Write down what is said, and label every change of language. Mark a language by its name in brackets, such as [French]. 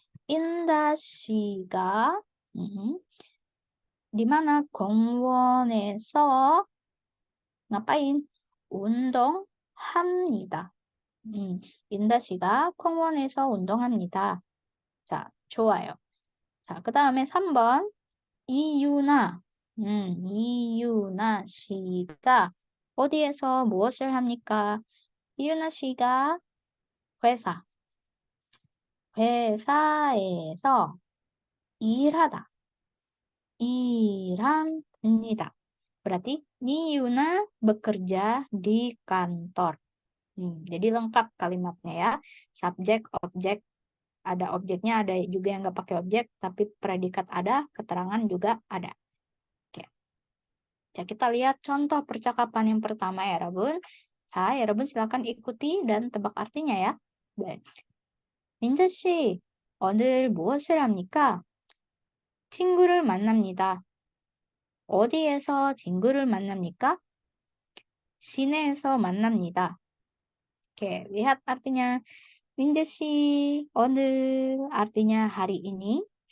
[Korean] 인다 씨가 [Indonesian] di mana [Korean] 공원에서 ngapain? 운동합니다. 인다 씨가 공원에서 운동합니다. 자, 좋아요. 자, 그 다음에 3번 이유나 이유나 씨가 어디에서 무엇을 합니까? 이유나 씨가 회사에서 일하다, 일합니다. [Indonesian] Berarti Niyuna bekerja di kantor. Jadi lengkap kalimatnya ya. Subjek, objek, ada objeknya, ada juga yang nggak pakai objek, tapi predikat ada, keterangan juga ada. Oke. Ya, kita lihat contoh percakapan yang pertama ya, Rabun. Rabun silakan ikuti dan tebak artinya ya. Baik. [Korean] 민재 씨, 오늘 무엇을 합니까? 친구를 만납니다. 어디에서 친구를 만납니까? 시내에서 만납니다. [Indonesian] Oke, lihat artinya. 민재 씨, 오늘 artinya hari ini.